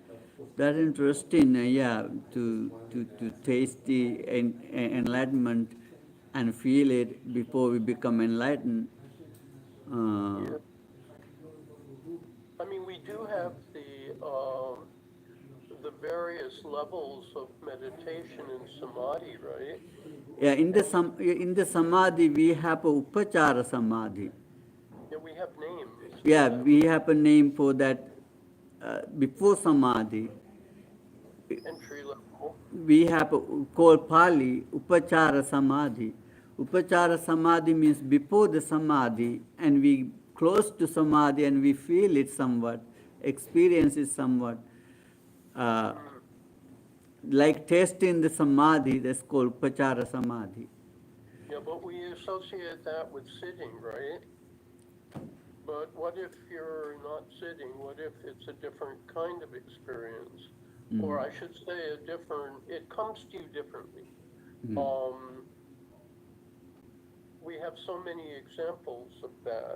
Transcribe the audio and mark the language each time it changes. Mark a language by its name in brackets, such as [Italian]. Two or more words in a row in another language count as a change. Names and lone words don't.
[English] That's interesting, to taste the enlightenment and feel it before we become enlightened. Yeah. I mean, we do have the various levels of meditation and samadhi, right? Yeah, in the samadhi we have a [Pali] upachara samadhi. [English] Yeah, we have names. Yeah, we have a name for that before samadhi. Entry level. We have called Pali [Pali] upachara samadhi. Upachara samadhi [English] means before the samadhi, and we close to samadhi and we feel it somewhat, experience it somewhat. Like tasting the samadhi, that's called [Pali] upachara samadhi. [English] Yeah, but we associate that with sitting, right? But what if you're not sitting? What if it's a different kind of experience? Or I should say it comes to you differently. We have so many examples of that.